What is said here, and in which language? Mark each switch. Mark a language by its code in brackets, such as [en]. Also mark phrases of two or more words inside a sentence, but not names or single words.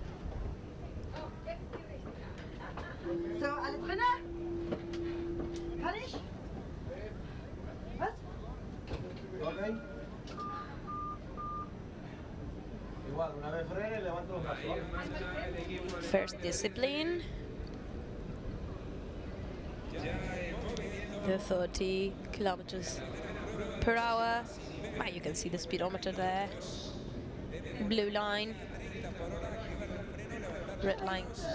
[de] So, alle drinnen? Kann ich? Was? Okay. [es] Igual, una vez frene, levanto los brazos. [en] First discipline. The 30 kilometers per hour. Ah, you can see the speedometer there. Blue line. Red line.